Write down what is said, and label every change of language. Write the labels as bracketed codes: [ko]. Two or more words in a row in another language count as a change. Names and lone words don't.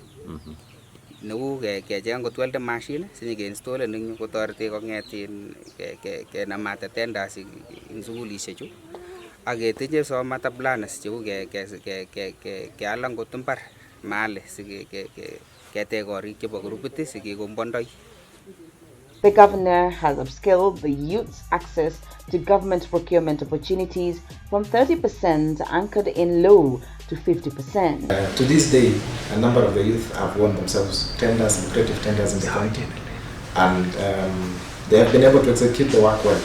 [kln] Neu kecheng kot [en] welding machine [kln] sinyekeinstollen ing yu kotoreti kong'etin kenamate tenders ing sukulisiek chu, ak ketinye somata planners cheu keal angot mbar mahali siketech korik chebo grupit sikikombwondoi. [en] The governor has upskilled the youth's access to government procurement opportunities from 30% anchored in law to 50%. To this day, a number of the youth have won themselves tenders, lucrative tenders in the county, and they have been able to execute the work well.